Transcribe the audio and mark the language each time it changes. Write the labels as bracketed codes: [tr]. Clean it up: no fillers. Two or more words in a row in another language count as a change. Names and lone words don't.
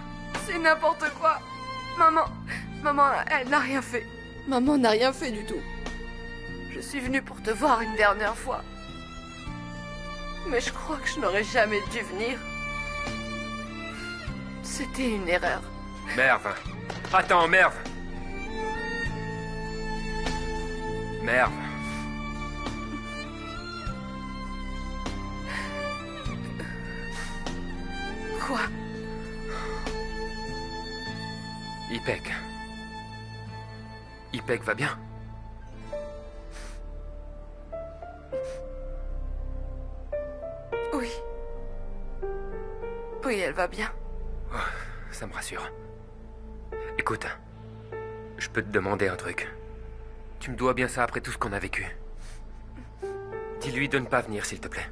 [fr] C'est n'importe quoi. Maman, elle n'a rien fait. Maman n'a rien fait du tout. Je suis venue pour te voir une dernière fois. Mais je crois que je n'aurais jamais dû venir. C'était une erreur. Merve. Attends, Merve. Merve. Quoi? Ipek. Ipek va bien? Oui. Oui, elle va bien. Oh, ça me rassure. Écoute, je peux te demander un truc. Tu me dois bien ça après tout ce qu'on a vécu. Dis-lui de ne pas venir, s'il te plaît.